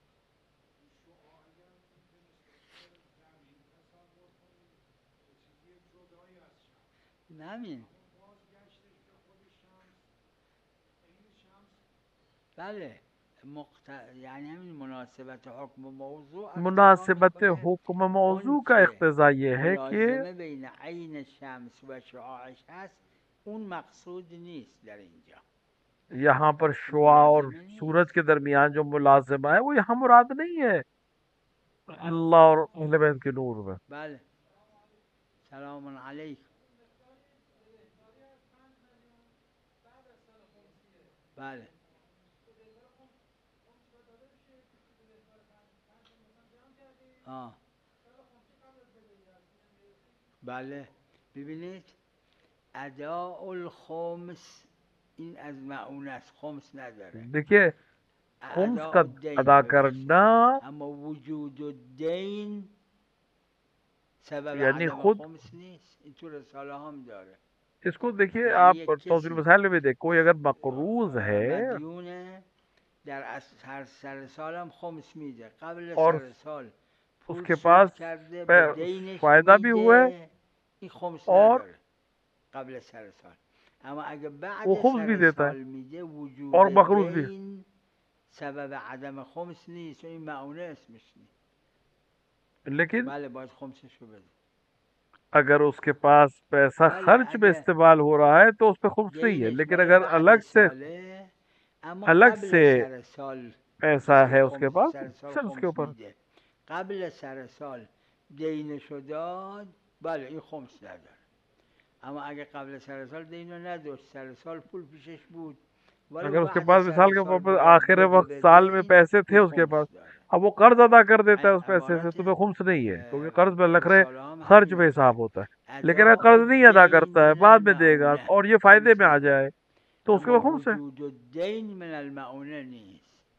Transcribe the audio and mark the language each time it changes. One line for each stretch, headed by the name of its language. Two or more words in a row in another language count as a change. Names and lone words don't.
Persian: همین بله یعنی همین مناسبت حکم موضوع اقتضا
Urdu: मुनासिबत
Persian: میکنه
Urdu: حکم موضوع کا
Persian: اون
Urdu: इख्तिजा
Persian: که
Urdu: یہ ہے کہ
Persian: ملازمه بین عین شمس و شعاعش هست، اون مقصود نیست در اینجا.
Urdu: یہاں پر شعاع اور سورج کے درمیان جو ملازمہ ہے وہ یہاں مراد نہیں ہے اللہ اور اہل بیت کے نور میں.
Persian: بله سلام علیکم. بله بله ببینید اداء الخمس این از معون است، خمس نداره.
Urdu: देखिए خمس ادا کا
Persian: الدین
Urdu: ادا
Persian: بکشید.
Urdu: کرنا
Persian: اما وجود الدین سبب
Urdu: یعنی
Persian: عدم
Urdu: خود
Persian: خمس نیست. این تو رساله هم داره.
Urdu: اس کو دیکھیے یعنی آپ یک توضیح کسی المسائل میں بھی دیکھ کوئی اگر مقروض ہے
Persian: مدیونه در هر سر سالم خمس میده. قبل
Urdu: اور
Persian: سر سال
Urdu: اس
Persian: پول
Urdu: کے
Persian: سود
Urdu: پاس
Persian: کرده به دینش
Urdu: فائدہ بھی ہوا ہے
Persian: میده، این خمس
Urdu: اور
Persian: نداره قبل سر سال. اما اگه
Urdu: وہ
Persian: بعد
Urdu: خمس بھی
Persian: سر
Urdu: دیتا
Persian: سال
Urdu: ہے
Persian: میده
Urdu: اور
Persian: وجود
Urdu: مقروض بھی.
Persian: دین سبب عدم خمس نیست و این معونه اسمش نیست.
Urdu: لیکن
Persian: بله باید خمسشو بده.
Urdu: اگر اس کے پاس پیسہ
Persian: بله
Urdu: خرچ میں
Persian: اگه
Urdu: استعمال ہو رہا ہے تو اس پہ خمس نہیں ہے.
Persian: دینش
Urdu: لیکن
Persian: مال
Urdu: اگر
Persian: بعد ساله اما
Urdu: الگ
Persian: قبل
Urdu: سے
Persian: سر سال
Urdu: پیسہ کسی ہے اس کے
Persian: خمس
Urdu: پاس
Persian: سر سال
Urdu: پھر اس کے
Persian: خمس
Urdu: اوپر
Persian: میده، قبل سر سال دینشو داد، بله این خمس نداره. اما اگه قبل سر سال دینو نداشت، سر سال پول پیشش بود ولی
Urdu: اگر اس کے
Persian: بعد
Urdu: پاس
Persian: سر
Urdu: مثال کے
Persian: سال
Urdu: طور پر
Persian: باید
Urdu: آخر
Persian: بده
Urdu: وقت
Persian: به
Urdu: سال میں
Persian: دین،
Urdu: پیسے تھے
Persian: این
Urdu: اس کے پاس،
Persian: خمس داره.
Urdu: اب وہ قرض ادا کر دیتا ہے
Persian: این
Urdu: اس پیسے سے
Persian: عبارت
Urdu: تو پھر خمس نہیں ہے کیونکہ قرض پہ لگ رہے
Persian: رساله هم
Urdu: خرچ پہ
Persian: همینه
Urdu: حساب
Persian: که
Urdu: ہوتا ہے. لیکن اگر
Arabic: اداء
Urdu: قرض نہیں ادا
Arabic: الدین
Urdu: کرتا ہے
Arabic: من
Urdu: بعد میں دے گا
Arabic: المعونه
Urdu: اور یہ فائدے
Persian: خمس
Urdu: میں آ
Persian: نداره،
Urdu: جائے تو اس کے
Persian: اما
Urdu: بعد خمس ہے.
Persian: وجود الدین من المعونه نیست.